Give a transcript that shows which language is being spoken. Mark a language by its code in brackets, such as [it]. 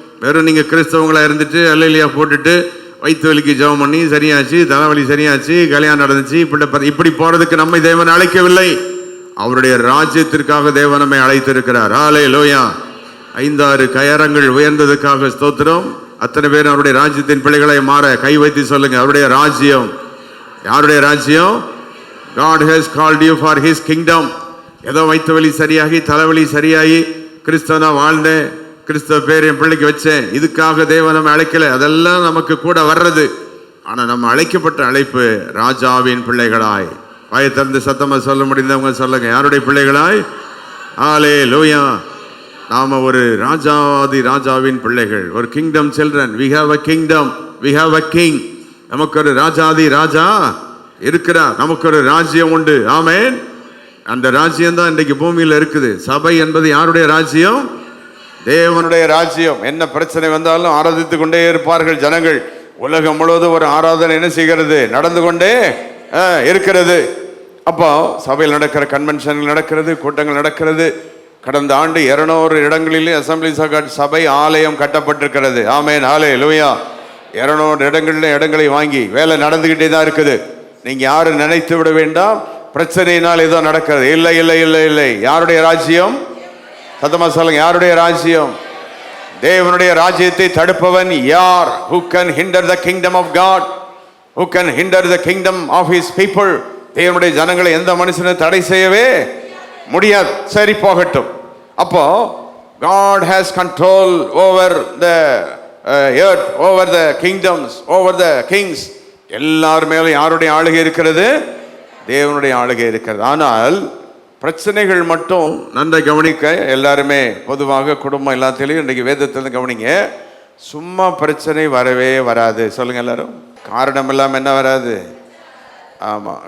[ta] வெறும் நீங்க கிறிஸ்தவங்களா இருந்துட்டு அல்லேலூயா போட்டுட்டு வயிற்று வலிக்கு ஜெபம் பண்ணி சரியாச்சு, தலைவலி சரியாச்சு, கல்யாணம் நடந்துச்சு, இப்படி போறதுக்கு நம்மை தேவன் அழைக்கவில்லை. அவருடைய ராஜ்யத்திற்காக தேவன் நம்மை அழைத்திருக்கிறார். ஹல்லேலூயா. 5-6 கயரங்கள் உயர்ந்ததுக்காக ஸ்தோத்திரம். அத்தனை பேர் அவருடைய ராஜ்யத்தின் பிள்ளைகளை மாற கை வைத்து சொல்லுங்க. அவருடைய ராஜ்யம். யாருடைய ராஜ்யம்? [en] God has called you for his kingdom. [ta] ஏதோ வயிற்று வலி சரியாகி தலைவலி சரியாகி கிறிஸ்தவனா வாழ்ந்தேன், கிறிஸ்தவ பேர் என் பிள்ளைக்கு வச்சேன், இதுக்காக தேவன் நம்ம அழைக்கல. அதெல்லாம் நமக்கு கூட வர்றது. ஆனா நம்ம அழைக்கப்பட்ட அழைப்பு ராஜாவின் பிள்ளைகளாய். வாயை திறந்து சத்தமா சொல்ல முடிந்தவங்க சொல்லுங்க. யாருடைய பிள்ளைகளாய்? ஹல்லேலூயா. நாம ஒரு ராஜாதி ராஜாவின் பிள்ளைகள், ஒரு [en] Kingdom children. we have a kingdom, we have a king. [ta] நமக்கு ஒரு ராஜாதி ராஜா இருக்கிறார். நமக்கு ஒரு ராஜ்யம் உண்டு. ஆமென். அந்த ராஜ்யம் தான் இன்றைக்கு பூமியில இருக்குது. சபை என்பது யாருடைய ராஜ்யம்? தேவனுடைய ராஜ்யம். என்ன பிரச்சனை வந்தாலும் ஆராதித்து கொண்டே இருப்பார்கள் ஜனங்கள். உலகம் முழுவதும் ஒரு ஆராதனை என்ன செய்கிறது? நடந்து கொண்டே இருக்கிறது. அப்போ சபையில் நடக்கிற கன்வென்ஷன்கள் நடக்கிறது, கூட்டங்கள் நடக்கிறது. கடந்த ஆண்டு 200 இடங்களிலே அசம்பிளிஸ் ஆஃப் காட் சபை ஆலயம் கட்டப்பட்டிருக்கிறது. ஆமென். ஹல்லேலூயா. 200 இடங்களை வாங்கி வேலை நடந்துகிட்டே தான் இருக்குது. நீங்க யாரும் நினைத்து விட வேண்டாம் பிரச்சனையினால் ஏதோ நடக்கிறது. இல்லை இல்லை இல்லை இல்லை. யாருடைய ராஜ்யம்? சத்தமா சொல்லுங்க. யாருடைய ராஜ்யம்? தேவனுடைய ராஜ்யத்தை தடுப்பவன் யார்? [en] Who can hinder the kingdom of God? Who can hinder the kingdom of his people? [ta] தேவனுடைய ஜனங்களை எந்த மனுஷனும் தடை செய்யவே முடியாது. சரி, போகட்டும். [en] அப்போ God has control over the earth, over the kingdoms, over the kings. [ta] எல்லார் மேலும் யாருடைய ஆளுகை இருக்கிறது? தேவனுடைய ஆளுகை இருக்கிறது. ஆனால் பிரச்சனைகள் மட்டும் நன்றாக கவனிக்க எல்லாருமே பொதுவாக குடும்பம் எல்லாத்திலையும் இன்றைக்கு வேதத்திலிருந்து கவனிங்க. சும்மா பிரச்சனை வரவே வராது. சொல்லுங்க எல்லாரும். காரணம் இல்லாமல் என்ன வராது? ஆமாம்.